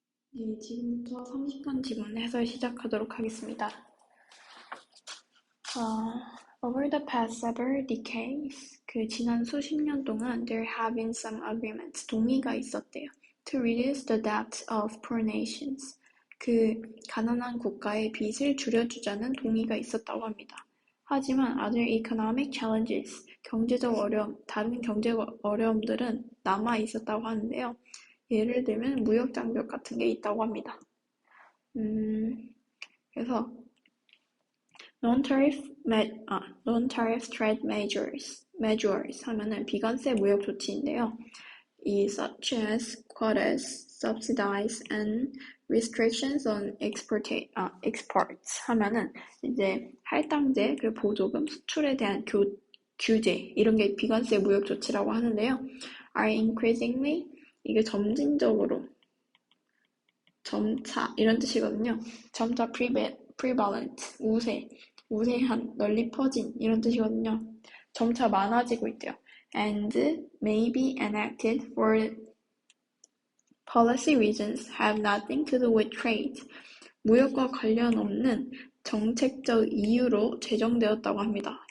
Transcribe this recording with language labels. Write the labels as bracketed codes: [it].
[ko] 네, 지금부터 30분 지문 해설 시작하도록 하겠습니다. [en] Over the past several decades, [ko] 그 지난 수십 년 동안 [en] there have been some agreements, [ko] 동의가 있었대요. [en] To reduce the debt of poor nations, [ko] 그 가난한 국가의 빚을 줄여주자는 동의가 있었다고 합니다. 하지만 [en] other economic challenges, [ko] 다른 경제적 어려움들은 남아 있었다고 하는데요. 예를 들면 무역 장벽 같은 게 있다고 합니다. 그래서 [en] non-tariff trade measures [ko] 하면은 비관세 무역 조치인데요. 이 [en] such as quotas, subsidies, and restrictions on exports [ko] 하면은 이제 할당제, 그리고 보조금, 수출에 대한 규제 이런 게 비관세 무역 조치라고 하는데요. [en] are increasingly [ko] 이게 점진적으로 점차 이런 뜻이거든요. 점차 prevalent 우세한 널리 퍼진 이런 뜻이거든요. 점차 많아지고 있대요. [en] And may be enacted for policy reasons have nothing to do with trade. [ko] 무역과 관련 없는 정책적 이유로 제정되었다고 합니다.